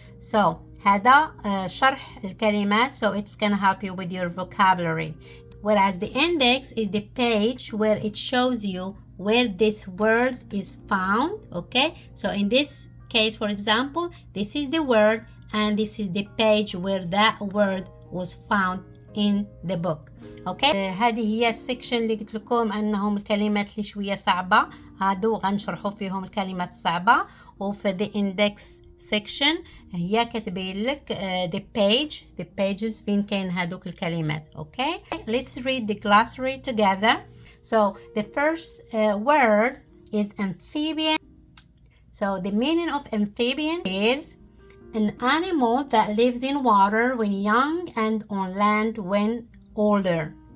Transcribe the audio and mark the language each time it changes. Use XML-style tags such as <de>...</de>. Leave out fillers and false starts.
<en>So</en> <ar>هذا شرح الكلمات,</ar> <en>so it's gonna help you with your vocabulary. Whereas the index is the page where it shows you where this word is found. Okay, so in this case, for example, this is the word and this is the page where that word was found in the book.</en> <ar>اوكي هذه هي السكشن اللي قلت لكم انهم الكلمات اللي شويه صعبه هادو غنشرحوا فيهم الكلمات الصعبه. وفي</ar> <en>the index section</en> <ar>هي كتبين لك</ar> <en>the pages</en> <ar>فين كاين هادوك الكلمات.</ar> <en>Okay, let's read the glossary together. So the first word is amphibian. So the meaning of amphibian is an animal that lives in water when young and on land when older.</en>